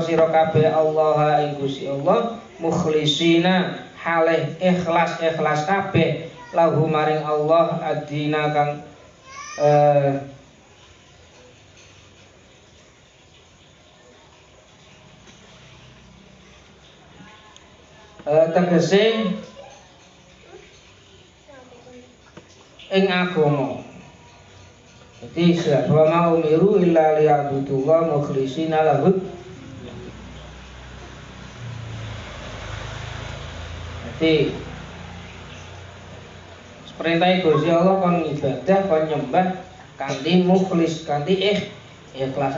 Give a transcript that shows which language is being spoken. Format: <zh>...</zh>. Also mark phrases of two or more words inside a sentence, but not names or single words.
<jv>sira kabeh Allah ing Gusti Allah mukhlishina halih ikhlas kabeh lahu maring Allah adina kang tegese ing agama.</jv> <ar>Jadi وما أمروا إلا ليعبدوا الله مخلصين له.</ar> <jv>Jadi Perintah Gusti Allah kon ibadah, kon nyembah kanthi mukhlis, kanthi ikhlas.</jv>